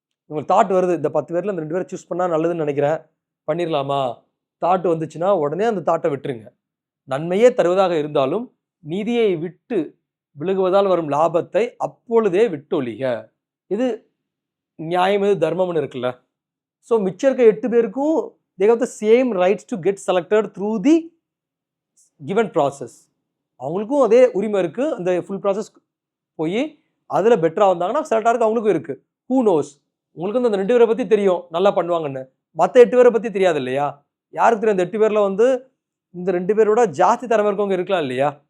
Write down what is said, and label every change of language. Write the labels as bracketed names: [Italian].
[Tamil] உங்களுக்கு தாட் வருது, இந்த 10 பேரில் அந்த 2 பேரை சூஸ் பண்ணால் நல்லதுன்னு நினைக்கிறேன், பண்ணிடலாமா, தாட் வந்துச்சுன்னா உடனே அந்த தாட்டை விட்டுருங்க. நன்மையே தருவதாக இருந்தாலும் நீதியை விட்டு விலகுவதால் வரும் லாபத்தை அப்பொழுதே விட்டொழிக. இது நியாயம், இது தர்மம்னு இருக்குல்ல. ஸோ மிச்சம் இருக்க 8 பேருக்கும் [English] they have the same rights to get selected through the given process. [Tamil] அவங்களுக்கும் அதே உரிமை இருக்குது. அந்த ஃபுல் ப்ராசஸ் போய் அதில் பெட்டராக வந்தாங்கன்னா செலக்ட் ஆகிறதுக்கு அவங்களுக்கும் இருக்குது. [English] who knows, [Tamil] உங்களுக்கு வந்து அந்த 2 பேரை பற்றி தெரியும் நல்லா பண்ணுவாங்கன்னு, மற்ற 8 பேரை பற்றி தெரியாது இல்லையா? யாருக்கு தெரியும்? இந்த 8 பேரில் வந்து இந்த 2 பேரோட ஜாஸ்தி திறமை இருக்கவங்க இருக்கலாம் இல்லையா?